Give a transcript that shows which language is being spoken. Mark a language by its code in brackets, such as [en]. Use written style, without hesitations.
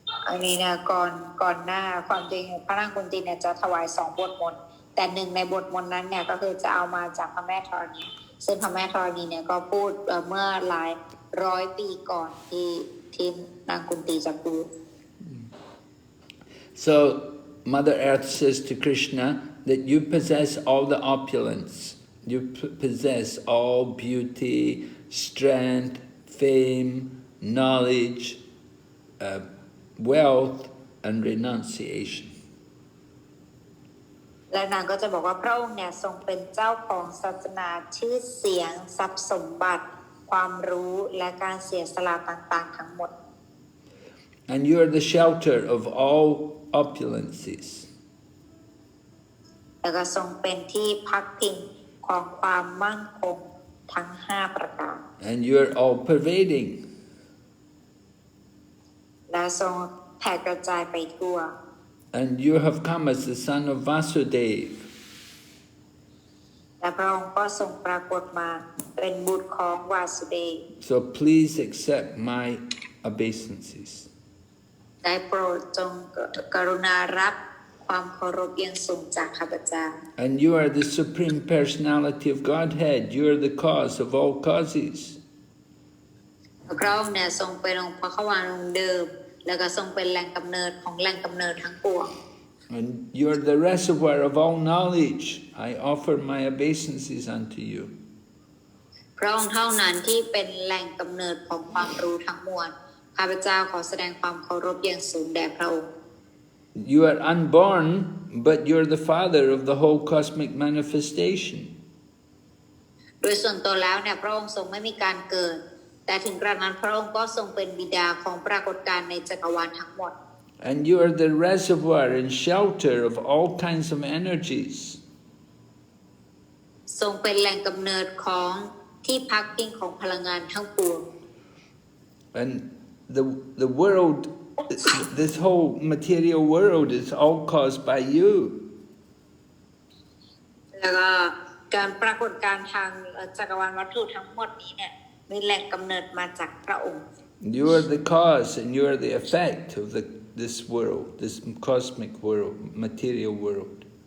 [th] อันนี้นะก่อนหน้าความจริงพระนางกุนติเนี่ยจะถวาย2 บทมนต์แต่หนึ่งในบทมนต์นั้นเนี่ยก็คือจะเอามาจากพระแม่ธรณีซึ่งพระแม่ธรณีเนี่ยก็พูดเมื่อหลายร้อยปีก่อนที่นางกุนติจะพูด [en] So Mother Earth says to Krishna that you possess all the opulence, you possess all beauty, strength, fame, knowledge, wealth and renunciation. [th] และนางก็จะบอกว่าพระองค์เนี่ยทรงเป็นเจ้าของศาสนาชื่อเสียงทรัพย์สมบัติความรู้และการเสียสละต่างๆทั้งหมด [en] And you are the shelter of all opulences. [th] แล้วก็ทรงเป็นที่พักพิงของความมั่นคงทั้ง5ประการ [en] And you are all pervading. [th] และทรงแผ่กระจายไปทั่ว [en] And you have come as the son of Vasudeva. [th] และพระองค์ก็ทรงปรากฏมาเป็นบุตรของวาสุเดช [en] So please accept my obeisances. [th] ได้โปรดจงกรุณารับความเคารพอย่างสูงจากข้าพเจ้า [en] And you are the supreme personality of Godhead. You are the cause of all causes. [th] พระองค์เนี่ยทรงเป็นองค์พระขวานองค์เดิมแล้วก็ทรงเป็นแหล่งกำเนิดของแหล่งกำเนิดทั้งปวง [en] And you are the reservoir of all knowledge. I offer my obeisances unto you. [th] พระองค์เท่านั้นที่เป็นแหล่งกำเนิดของความรู้ทั้งมวลข้าพเจ้าขอแสดงความเคารพอย่างสูงแด่พระองค์ [en] You are unborn, but you're the father of the whole cosmic manifestation. [th] โดยส่วนตัวแล้วเนี่ยพระองค์ทรงไม่มีการเกิดแต่ถึงกระนั้นพระองค์ก็ทรงเป็นบิดาของปรากฏการณ์ในจักรวาลทั้งหมด [en] And you are the reservoir and shelter of all kinds of energies. [th] ทรงเป็นแหล่งกำเนิดของที่พักพิงของพลังงานทั้งปวง [en] And the world, this whole material world is all caused by you. [th] แล้วก็การปรากฏการณ์ทางจักรวาลวัตถุทั้งหมดนี้เนี่ยมีแหล่งกำเนิดมาจากพระองค์ [en] You are the cause and you are the effect of this world, this cosmic world, material world.